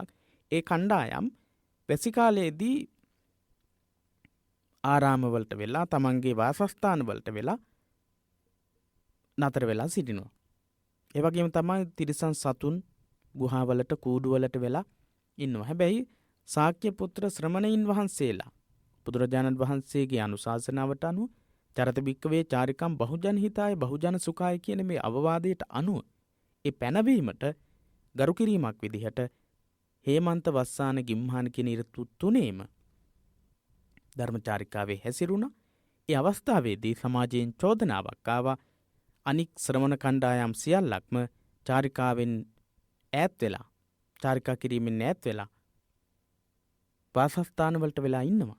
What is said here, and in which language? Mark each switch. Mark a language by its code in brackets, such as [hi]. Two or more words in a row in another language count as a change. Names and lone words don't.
[si] ඒ කණ්ඩායම් වැසි කාලයේදී ආරාමවලට වෙලා තමන්ගේ වාසස්ථාන වලට වෙලා නතර වෙලා සිටිනවා. ඒ වගේම තමයි තිරිසන් සතුන් ගුහාවලට කූඩුවලට වෙලා ඉන්නවා. හැබැයි ශාක්‍ය පුත්‍ර ශ්‍රමණයින් වහන්සේලා බුදුරජාණන් වහන්සේගේ අනුශාසනාවට අනුව [pi] චරත භික්කවේ චාරිකම් බහුජන හිතාය බහුජන සුඛාය [si] කියන මේ අවවාදයට අනුව ඒ පැනවීමට ගරු කිරීමක් විදිහට හේමන්ත වස්සාන ගිම්හාන කියන ඍතු තුනේම ධර්මචාරිකාවේ හැසිරුණා. ඒ අවස්ථාවේදී සමාජයෙන් චෝදනාවක් ආවා. අනික් ශ්‍රමණ කණ්ඩායම් සියල්ලක්ම චාරිකාවෙන් ඈත් වෙලා චාරිකා කිරීමෙන් ඈත් වෙලා වාසස්ථාන වලට වෙලා ඉන්නවා.